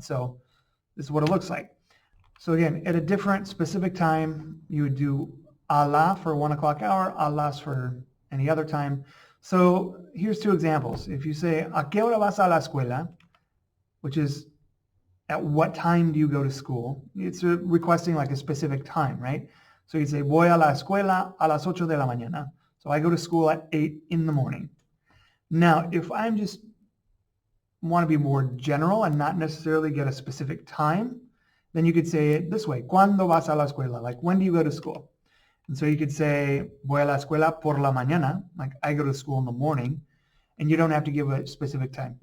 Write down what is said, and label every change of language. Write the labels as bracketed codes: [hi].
[en] So this is what it looks like. So again, at a different specific time, you would do a la for 1 o'clock hour, a las for any other time. So here's two examples. If you say, [es] ¿a qué hora vas a la escuela?, [en] which is at what time do you go to school? It's requesting like a specific time, right? So you'd say, [es] voy a la escuela a las 8 de la mañana. [en] So I go to school at 8 in the morning. Now, if I'm just want to be more general and not necessarily get a specific time, then you could say it this way, [es] ¿cuándo vas a la escuela? [en] Like, when do you go to school? And so you could say, [es] voy a la escuela por la mañana, [en] like I go to school in the morning, and you don't have to give a specific time.